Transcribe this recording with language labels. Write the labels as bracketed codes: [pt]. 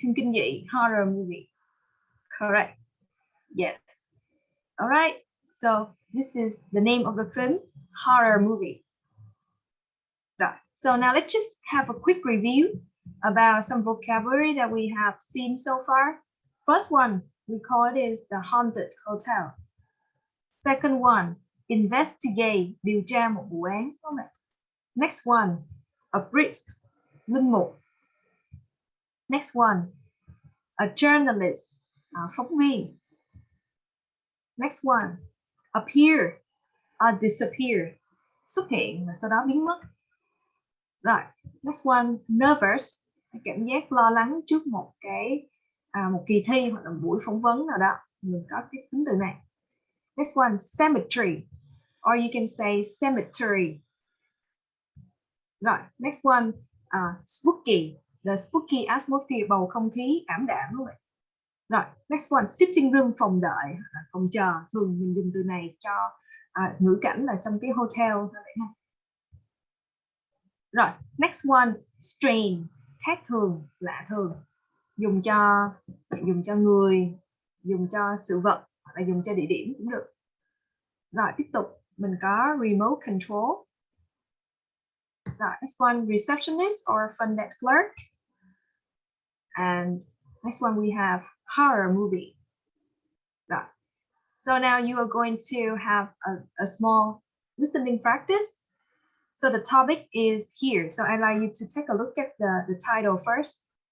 [vi] Phim kinh dị, [en] horror movie. Correct. Yes. All right. So this is the name of the film, horror movie. Right. So now let's just have a quick review about some vocabulary that we have seen so far. First one, we call it is the haunted hotel. Second one, [vi] investigate, điều tra một vụ án. [en] Next one, a priest, linh mục. Next one, a journalist, phóng viên. Next one, [vi] appear, disappear, xuất hiện và sau đó biến mất. Rồi, [en] next one, [vi] nervous, cảm giác lo lắng trước một kỳ thi hoặc là buổi phỏng vấn nào đó. Mình có cái tính từ này. [en] Next one, cemetery, or you can say cemetery. [vi] Rồi, [en] next one, spooky, the spooky atmosphere, [vi] bầu không khí ảm đạm đúng không ạ? Rồi, [en] next one, [vi] sitting room, phòng đợi, phòng chờ. Thường mình dùng từ này cho ngữ cảnh là trong cái hotel. Rồi, [en] next one, [vi] strange, khác thường, lạ thường. Dùng cho người, dùng cho sự vật, hoặc là dùng cho địa điểm cũng được. Rồi, tiếp tục, mình có remote control. [en] Rồi, next one, receptionist or front desk clerk. And next one we have horror movie. Right. So now you are going to have a small listening practice. So the topic is here. So I'd like you to take a look at the title first.